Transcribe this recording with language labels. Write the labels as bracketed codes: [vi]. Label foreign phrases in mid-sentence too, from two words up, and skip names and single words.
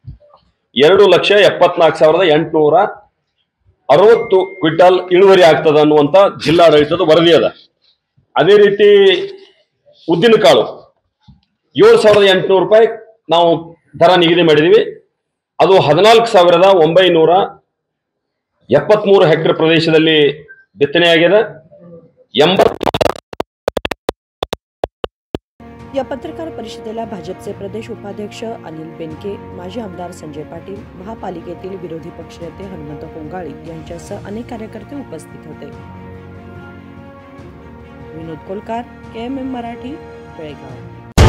[kn] 2,74,860 ಕ್ವಿಂಟಲ್ ಇಳುವರಿ ಆಗ್ತದೆ ಅನ್ನುವಂಥ ಜಿಲ್ಲಾಡಳಿತದ ವರದಿ ಅದ. ಅದೇ ರೀತಿ ಉದ್ದಿನ ಕಾಳು ₹7,800 ನಾವು ದರ ನಿಗದಿ ಮಾಡಿದೀವಿ. ಅದು 14,973 ಹೆಕ್ಟರ್ ಪ್ರದೇಶದಲ್ಲಿ ಬಿತ್ತನೆಯಾಗಿದೆ. [mr] या पत्रकार परिषदेला भाजपचे प्रदेश उपाध्यक्ष अनिल बेनके, माजी आमदार संजय पाटील, महापालिकेतील विरोधी पक्षनेते हनुमंत कोंगाळी यांच्यासह अनेक कार्यकर्ते उपस्थित होते. विनोद कोलकार, KMM मराठी, बेळगाव.